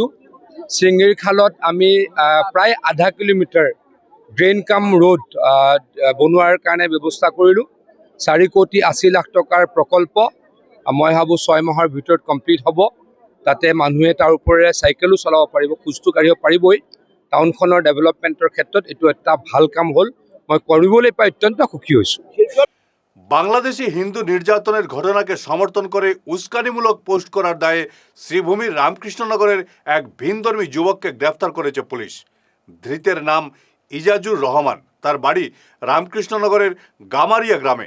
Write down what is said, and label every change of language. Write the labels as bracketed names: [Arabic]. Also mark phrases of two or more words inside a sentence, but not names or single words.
[Assamese] চিঙিৰ খালত আমি প্ৰায় আধা কিলোমিটাৰ ড্ৰেইন কাম ৰোড বনোৱাৰ কাৰণে ব্যৱস্থা কৰিলোঁ। 4 কোটি 80 লাখ টকাৰ প্ৰকল্প। মই ভাবোঁ 6 মাহৰ ভিতৰত কমপ্লিট হ'ব। তাতে মানুহে তাৰ ওপৰেৰে চাইকেলো চলাব পাৰিব, খোজটো কাঢ়িব পাৰিবই। টাউনখনৰ ডেভেলপমেণ্টৰ ক্ষেত্ৰত এইটো এটা ভাল কাম হ'ল। মই কৰিবলৈ পাই অত্যন্ত সুখী হৈছোঁ। [Bangla] বাংলাদেশে হিন্দু নির্যাতনের ঘটনাকে সমর্থন করে উস্কানিমূলক পোস্ট করার দায়ে শ্রীভূমির রামকৃষ্ণনগরের এক ভিনধর্মী যুবককে গ্রেফতার করেছে পুলিশ। ধৃতের নাম ইজাজুর রহমান। তার বাড়ি রামকৃষ্ণনগরের গামারিয়া গ্রামে।